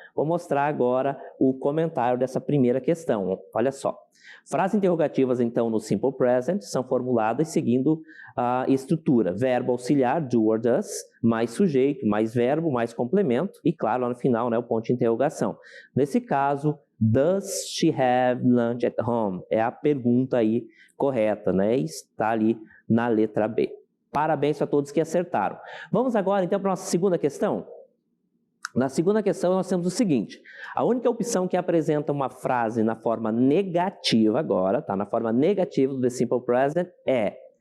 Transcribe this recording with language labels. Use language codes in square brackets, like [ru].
[pt] Vou mostrar agora o comentário dessa primeira questão. Olha só. Frases interrogativas, então, no Simple Present são formuladas seguindo a estrutura. Verbo auxiliar, do or does, mais sujeito, mais verbo, mais complemento e, claro, lá no final, né, o ponto de interrogação. Nesse caso, [en] does she have lunch at home? [pt] É a pergunta aí correta, né? Está ali na letra B. Parabéns a todos que acertaram. Vamos agora, então, para a nossa segunda questão? Na segunda questão, nós temos o seguinte. A única opção que apresenta uma frase na forma negativa agora, tá? Na forma negativa do The Simple Present é...